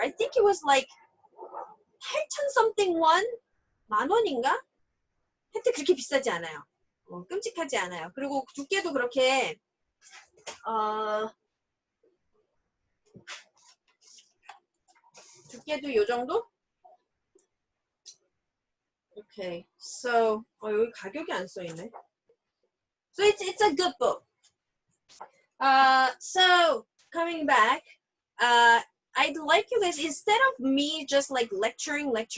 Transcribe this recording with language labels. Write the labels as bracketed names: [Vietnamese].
[English] I think it was like 8,000 something won, [Korean] 만 원인가? 하여튼 그렇게 비싸지 않아요. 끔찍하지 않아요. 그리고 두께도 그렇게 두께도 요 정도? Okay, so 여기 가격이 안 써 있네. [English] So it's a good book. So coming back, I'd like you guys, instead of me just like lecturing,